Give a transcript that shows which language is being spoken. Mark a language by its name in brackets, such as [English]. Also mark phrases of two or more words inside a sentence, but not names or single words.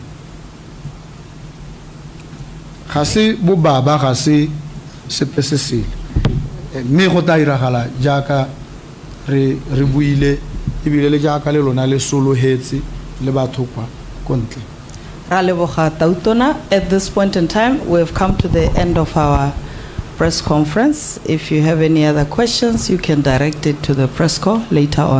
[Tswana] ga se bobaba ga se sepe se sele mme go ta iragala jaaka re buile ibile le jaaka le lona le solohetse le batho kwa kontle. [English] At this point in time, we have come to the end of our press conference. If you have any other questions, you can direct it to the press call later on.